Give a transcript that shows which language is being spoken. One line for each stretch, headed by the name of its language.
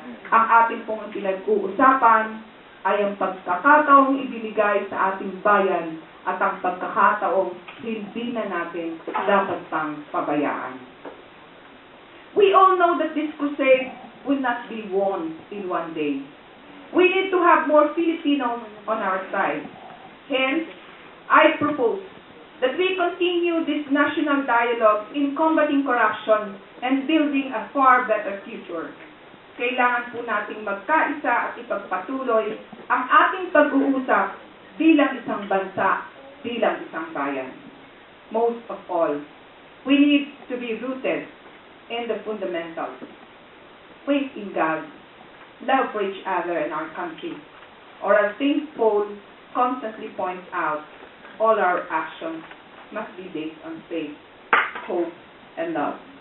Filipino: Ang ating pong pinag-uusapan ay ang pagkakataong ibinigay sa ating bayan at ang pagkakataong hindi na natin dapat pang pabayaan.
English: We all know that this crusade will not be won in one day. We need to have more Filipinos on our side. Hence, I propose that we continue this national dialogue in combating corruption and building a far better future.
Filipino: Kailangan po nating magkaisa at ipagpatuloy ang ating pag-uusap bilang isang bansa, bilang isang bayan.
English: Most of all, we need to be rooted in the fundamentals. Faith in God, love for each other and our country, or as St. Paul constantly points out, all our actions must be based on faith, hope, and love.